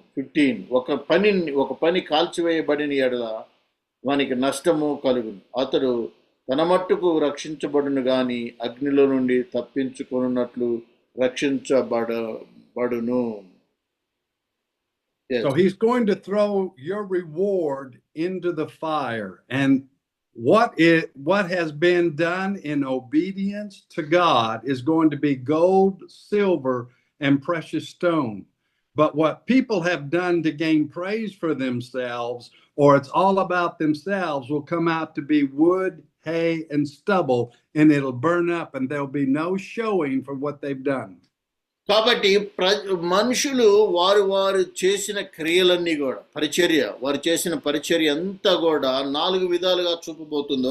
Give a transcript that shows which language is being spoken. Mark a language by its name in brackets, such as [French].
[Telugu] 15, ఒక పని కాల్చివేయబడిన ఎడల వానికి నష్టము కలుగును. అతడు తన మట్టుకు రక్షించబడును గాని అగ్నిలో నుండి తప్పించుకొనున్నట్లు రక్షించబడును. [English] Yes. So He's going to throw your reward into the fire. And what has been done in obedience to God is going to be gold, silver, and precious stone. But what people have done to gain praise for themselves, or it's all about themselves, will come out to be wood, hay, and stubble, and it'll burn up, and there'll be no showing for what they've done. [Telugu] కాబట్టి మనుషులు వారు చేసిన క్రియలన్నీ కూడా వారు చేసిన పరిచర్య అంతా కూడా 4 విధాలుగా చూపబోతుంది.